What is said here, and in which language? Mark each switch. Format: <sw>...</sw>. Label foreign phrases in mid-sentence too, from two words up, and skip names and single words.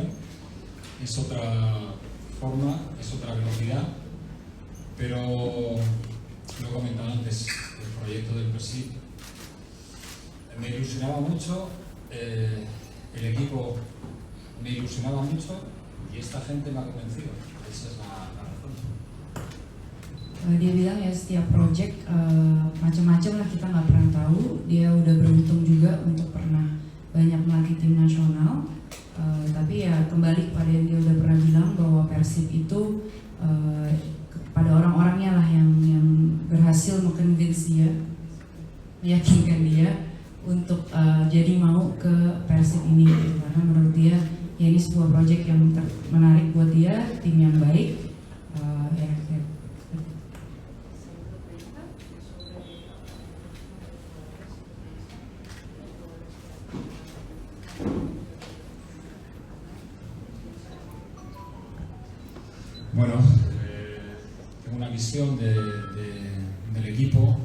<es>Es otra forma, es otra velocidad, pero lo he comentado antes, el proyecto del Persib me ilusionaba mucho, el equipo me ilusionaba mucho y esta gente me ha convencido. Esa es la razón.</es> <id>Dia bilang ya setiap project macam-macam lah, kita nggak pernah tahu. Dia udah beruntung juga untuk pernah banyak melatih tim nasional, tapi ya kembali kepada yang dia udah pernah bilang bahwa Persib itu pada orang-orangnya lah yang berhasil mengconvince dia, meyakinkan dia untuk jadi mau ke Persib ini gitu. Karena menurut dia ya ini sebuah project yang menarik buat dia, tim yang baik.</id> <es>Bueno, tengo una visión del equipo.</es>